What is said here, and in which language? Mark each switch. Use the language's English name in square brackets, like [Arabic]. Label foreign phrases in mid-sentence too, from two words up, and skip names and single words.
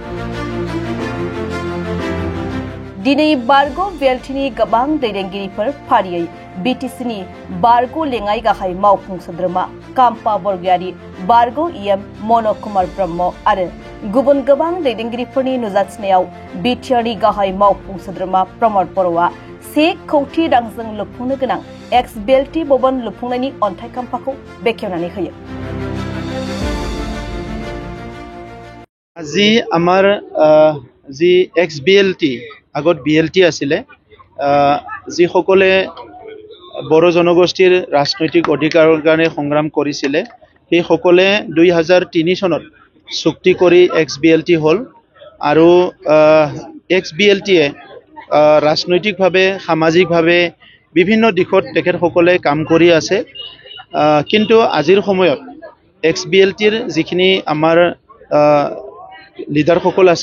[Bodo] दिनै बारग' बिएलटिनि गोबां दैदेनगिरिफोर फारियै बिटिसिनि बारग' लेङाइ गाहाय मावफुं सोद्रोमा काम्पा बरगयारी बारग' इएम मन कुमार ब्रह्म आरो गुबुन गोबां दैदेनगिरिफोरनि नुजाथिनायाव बिटिआरनि गाहाय मावफुं सोद्रोमा प्रमद बर'आ 1 कौटि रांजों लुफुंनो गोनां एक्स बिएलटि भवन लुफुंनायनि अन्थाइ खाम्फाखौ बेखेवनानै होयो [Assamese] আজি আমাৰ যি এক্স বিএলটি আগত বিএলটি আছিলে যিসকলে বড়ো জনগোষ্ঠীৰ ৰাজনৈতিক অধিকাৰৰ কাৰণে সংগ্ৰাম কৰিছিলে সেই সকলে 2003 চনত চুক্তি কৰি এক্স বিএলটি হ'ল আৰু এক্স বিএলটিয়ে ৰাজনৈতিকভাৱে সামাজিকভাৱে বিভিন্ন দিশত তেখেতসকলে কাম কৰি আছে কিন্তু আজিৰ সময়ত এক্স বিএলটিৰ যিখিনি আমাৰ লিডাৰসকল আছে